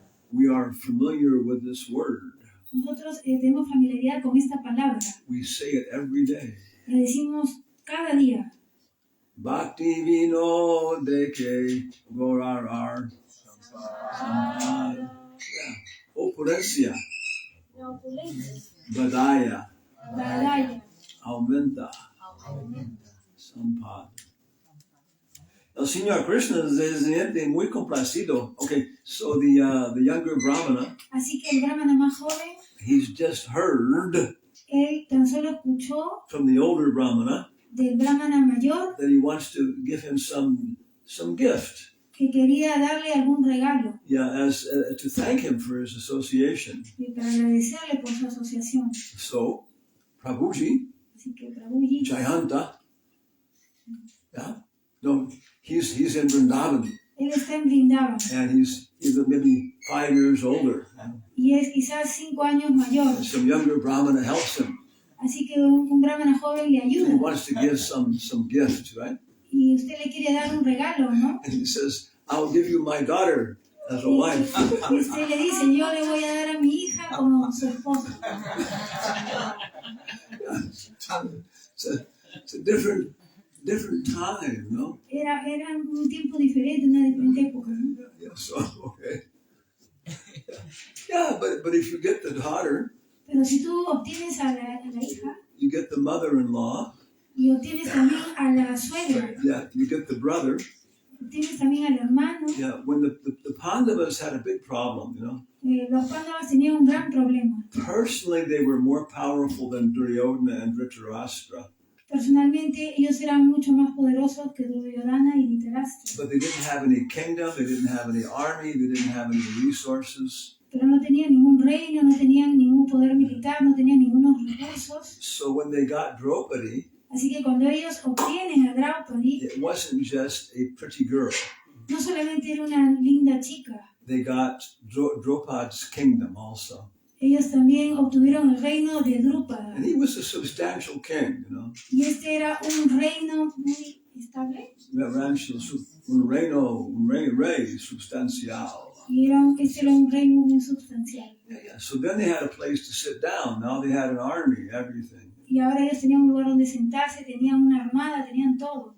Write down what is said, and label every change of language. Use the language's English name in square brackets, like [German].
[English] We are familiar with this word. [Spanish] Nosotros tenemos familiaridad con esta palabra. [English] We say it every day. [Spanish] La decimos cada día. Bhakti vino de que gorarar. Opulencia. La opulencia. Badaya. Badaya. Aumenta. Sampad. El Señor Krishna es muy complacido. [English] Okay, so the younger Brahmana, [Spanish] Así que el brahmana más joven, [English] he's just heard [Spanish] él tan solo escuchó [English] from the older Brahmana [Spanish] del brahmana mayor [English] that he wants to give him some gift. [Spanish] que quería darle algún regalo [English] Yeah, as to thank him for his association. [Spanish] para agradecerle por su asociación. [English] So, Prabhuji, [Spanish] Así que Prabhuji, [English] Jayanta, yeah, no, he's in Vrindavan, [Spanish] él está en Vrindavan [English] and he's maybe 5 years older. [Spanish] y es quizás 5 años mayor. [English] And some younger Brahmana helps him. [Spanish] Así que un brahmana joven le [English] He [Spanish] ayuda [English] wants to give some gift, right? [Spanish] y usted le quiere dar un regalo, ¿no? [English] And he says, I'll give you my daughter as a [Spanish] Y [English] wife. [Spanish] usted le dice, yo le voy a dar a mi hija como su esposa. [English] It's a different time, no? [Spanish] Era un tiempo diferente, una diferente época, ¿no? [English] Yeah, so, okay. Yeah, but if you get the daughter, [Spanish] Pero si tú obtienes a la hija [English] you get the mother-in-law, [Spanish] y obtienes también a la suegra, [English] yeah, you get the brother. [Spanish] obtienes también al hermano, [English] Yeah, when the Pandavas had a big problem, [Spanish] los Pándavas tenían un gran problema. [English] Personally, they were more powerful than Duryodhana and Dhritarashtra, [Spanish] Personalmente, ellos eran mucho más poderosos que Duryodhana y Dhritarashtra, [English] but they didn't have any kingdom, they didn't have any army, they didn't have any resources. [Spanish] pero no tenían ningún reino, no tenían ningún poder militar, no tenían ningunos recursos. [English] So when they got Draupadi, [Spanish] Así que cuando ellos obtienen a Draupadi, [English] it wasn't just a pretty girl. [Spanish] no solamente era una linda chica, [English] They got Draupadi's kingdom also. [Spanish] ellos también obtuvieron el reino de Drúpada. [English] And he was a substantial king, [Spanish] Y este era un reino muy estable. Un rey substancial. Y este era un reino muy sustancial. Yeah. [English] So then they had a place to sit down. Now they had an army, everything. [Spanish] Y ahora ellos tenían un lugar donde sentarse, tenían una armada, tenían todo.